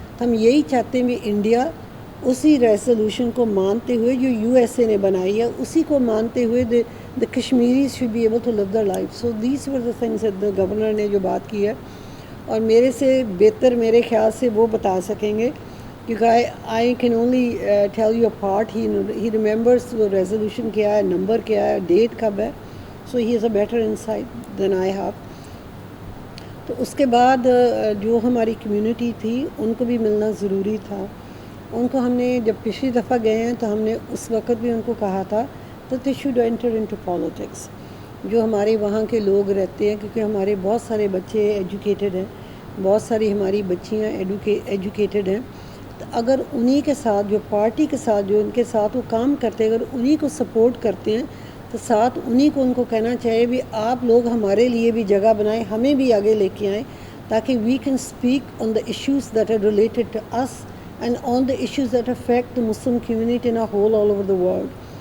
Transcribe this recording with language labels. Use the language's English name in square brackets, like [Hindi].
[Urdu] تو ہم یہی چاہتے ہیں کہ انڈیا اسی ریزولوشن کو مانتے ہوئے جو USA نے بنائی ہے، اسی کو مانتے ہوئے [English] the Kashmiris should be able to live their life. So these were the things that the governor [Urdu] نے جو بات کی ہے، اور میرے سے بہتر میرے خیال سے وہ بتا سکیں گے، کیونکہ [English] I can only tell you a part. He remembers [Urdu] وہ ریزولوشن کیا ہے، نمبر کیا ہے، ڈیٹ کب ہے. [English] So he has a better insight than I have. [Urdu] تو اس کے بعد جو ہماری کمیونٹی تھی ان کو بھی ملنا ضروری تھا. ان کو ہم نے جب پچھلی دفعہ گئے ہیں تو ہم نے اس وقت بھی ان کو کہا تھا [English] that they should enter into politics. [Urdu] جو ہمارے وہاں کے لوگ رہتے ہیں، کیونکہ ہمارے بہت سارے بچے ایجوکیٹڈ ہیں، بہت ساری ہماری بچیاں ایجوکیٹڈ ہیں، تو اگر انہی کے ساتھ جو پارٹی کے ساتھ جو ان کے ساتھ وہ کام کرتے ہیں، اگر انہی کو سپورٹ کرتے ہیں تو ساتھ انہی کو ان کو کہنا چاہیے بھی آپ لوگ ہمارے لیے بھی جگہ بنائیں، ہمیں بھی آگے لے کے آئیں، تاکہ [English] We can speak on the issues that are related to us and on the issues that affect the Muslim community in whole all over the world.